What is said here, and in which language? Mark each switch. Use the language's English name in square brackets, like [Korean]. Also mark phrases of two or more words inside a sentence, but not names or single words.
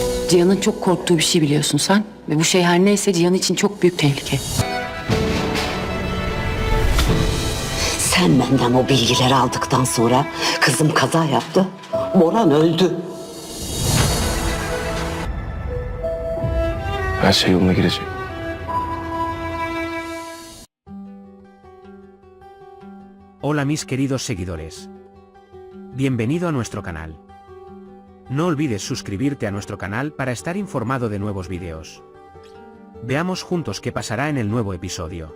[Turkish] Cihan'ın çok korktuğu bir şey biliyorsun sen. Ve bu şey her neyse Cihan için çok büyük tehlike. Sen benden o bilgileri aldıktan sonra kızım kaza yaptı. Boran öldü. Her şey yoluna girecek. [Spanish] Hola mis queridos seguidores. Bienvenido a nuestro canal. No olvides suscribirte a nuestro canal para estar informado de nuevos videos. Veamos juntos qué pasará en el nuevo episodio.